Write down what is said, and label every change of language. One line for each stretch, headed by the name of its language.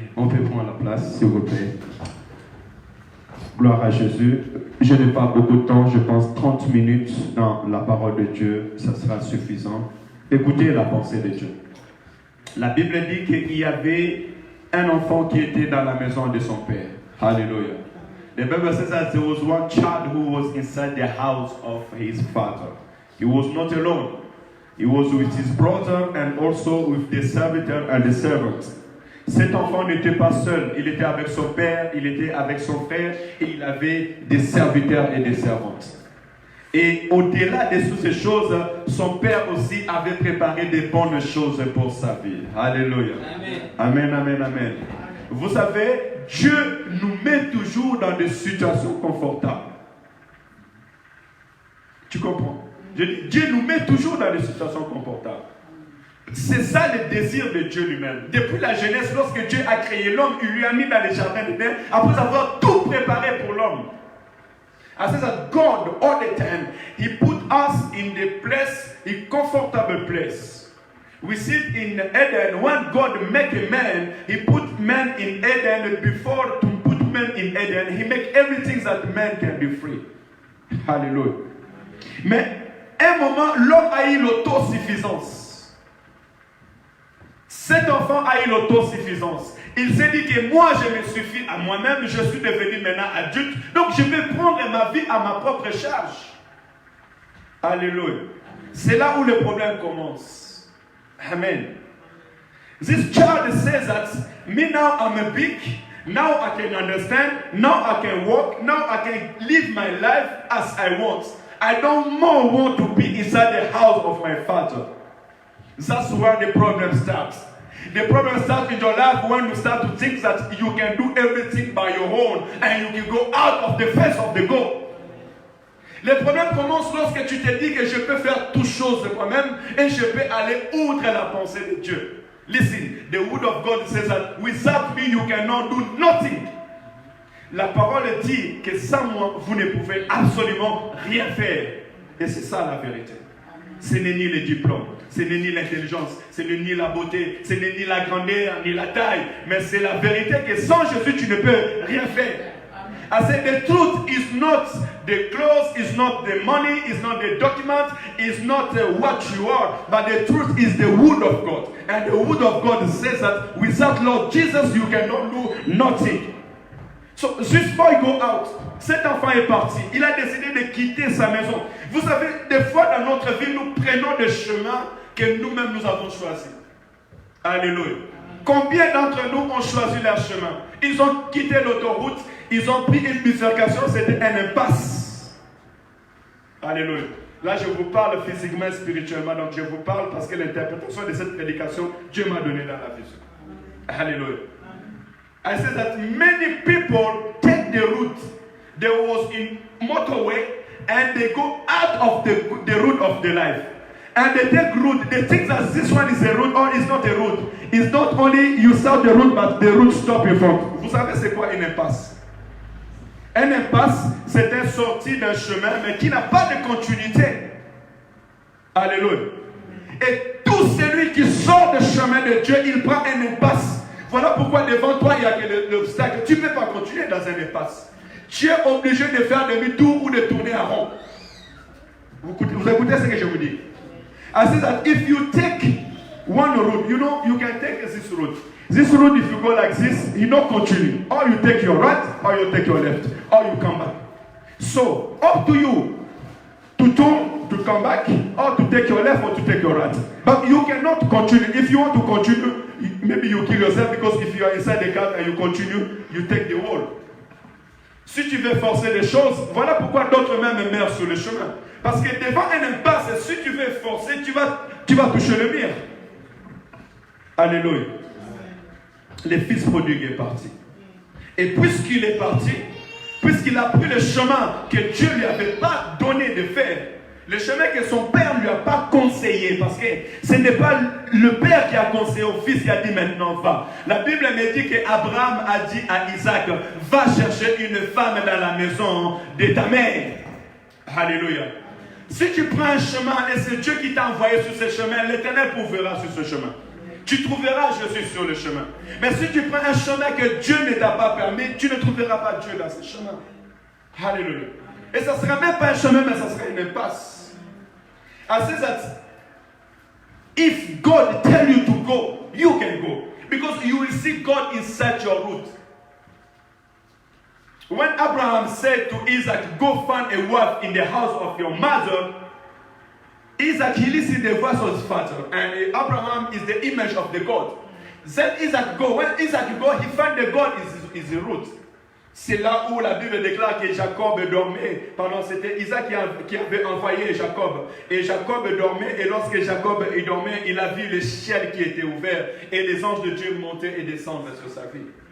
French: On peut prendre la place, s'il vous plaît. Gloire à Jésus. Je n'ai pas beaucoup de temps, je pense 30 minutes dans la parole de Dieu, ça sera suffisant. Écoutez la pensée de Dieu. La Bible dit qu'il y avait un enfant qui était dans la maison de son père. Hallelujah.
English: The Bible says that there was one child who was inside the house of his father. He was not alone. He was with his brother and also with the servitor and the servant.
French: Cet enfant n'était pas seul. Il était avec son père, il était avec son frère et il avait des serviteurs et des servantes. Et au-delà de toutes ces choses, son père aussi avait préparé de bonnes choses pour sa vie. Alléluia. Amen, amen, amen. Vous savez, Dieu nous met toujours dans des situations confortables. Tu comprends? Je dis, Dieu nous met toujours dans des situations confortables. C'est ça le désir de Dieu lui-même. Depuis la jeunesse, lorsque Dieu a créé l'homme, il lui a mis dans les jardins d'Éden après avoir tout préparé pour l'homme.
English: I says that God, all the time, He put us in the place, a comfortable place. We see it in Eden. When God make a man, He put man in Eden. Before to put man in Eden, He make everything that man can be free.
French: Hallelujah. Mais à un moment, l'homme a eu l'autosuffisance. Cet enfant a eu l'autosuffisance. Il s'est dit que moi, je me suffis à moi-même, je suis devenu maintenant adulte, donc je vais prendre ma vie à ma propre charge. Alléluia. C'est là où le problème commence. Amen.
English: This child says that, me now I'm big, now I can understand, now I can walk, now I can live my life as I want. I don't more want to be inside the house of my father. That's where the problem starts. The problem starts in your life when you start to think that you can do everything by your own and you can go out of the face of the God.
French: Le problème commence lorsque tu te dis que je peux faire toutes choses de moi-même et je peux aller outre la pensée de Dieu.
English: Listen, the word of God says that without me you cannot do nothing.
French: La parole dit que sans moi vous ne pouvez absolument rien faire. Et c'est ça la vérité. Ce n'est ni le diplôme, ce n'est ni l'intelligence, ce n'est ni la beauté, ce n'est ni la grandeur, ni la taille, mais c'est la vérité que sans Jésus tu ne peux rien faire.
English: I said the truth is not the clothes, is not the money, is not the document, is not what you are, but the truth is the word of God. And the word of God says that without Lord Jesus you cannot do nothing. So, juste before you go out,
French: cet enfant est parti. Il a décidé de quitter sa maison. Vous savez, des fois dans notre vie, nous prenons des chemins que nous-mêmes nous avons choisis. Alléluia. Combien d'entre nous ont choisi leur chemin? Ils ont quitté l'autoroute, ils ont pris une bifurcation, c'était un impasse. Alléluia. Là, je vous parle physiquement et spirituellement, donc je vous parle parce que l'interprétation de cette prédication, Dieu m'a donné dans la vision. Alléluia.
English: I said that many people take the route. They was in motorway and they go out of the route of the life. And they take route. They think that this one is a route or it's not a route. It's not only you start the route, but the route stop in front.
French: Vous savez c'est quoi une impasse? Un impasse, c'est une sortie d'un chemin, mais qui n'a pas de continuité. Alléluia. Et tout celui qui sort du chemin de Dieu, il prend un impasse. Voilà pourquoi devant toi, il y a que l'obstacle. Tu ne peux pas continuer dans un impasse. Tu es obligé de faire demi-tour ou de tourner en rond. Vous écoutez ce que je vous dis?
English: I say that if you take one route, you know, you can take this route. This route, if you go like this, you don't continue. Or you take your right, or you take your left, or you come back. So, up to you to turn, to come back, or to take your left, or to take your right. But you cannot continue. If you want to continue, maybe you kill yourself because if you are inside the car and you continue, you take the wall.
French: Si tu veux forcer les choses, voilà pourquoi d'autres même meurent sur le chemin. Parce que devant un impasse, si tu veux forcer, tu vas toucher le mur. Alléluia. Le fils prodigue est parti. Et puisqu'il est parti, puisqu'il a pris le chemin que Dieu ne lui avait pas donné de faire, le chemin que son père ne lui a pas conseillé, parce que ce n'est pas le père qui a conseillé au fils qui a dit maintenant va. La Bible me dit qu'Abraham a dit à Isaac, va chercher une femme dans la maison de ta mère. Alléluia. Si tu prends un chemin et c'est Dieu qui t'a envoyé sur ce chemin, l'Éternel pourvoira sur ce chemin. Tu trouveras Jésus sur le chemin. Mais si tu prends un chemin que Dieu ne t'a pas permis, tu ne trouveras pas Dieu dans ce chemin. Alléluia. Et ça ne sera même pas un chemin, mais ça sera une impasse.
English: I say that if God tell you to go, you can go. Because you will see God inside your route. When Abraham said to Isaac, go find a wife in the house of your mother, Isaac, he listened to the voice of his father. And Abraham is the image of the God. Then Isaac go. When Isaac go, he found the God is the root.
French: C'est là où la Bible déclare que Jacob dormait. Pardon, c'était Isaac qui avait envoyé Jacob. Et Jacob dormait. Et lorsque Jacob dormait, il a vu le ciel qui était ouvert. Et les anges de Dieu montaient et descendaient sur sa vie.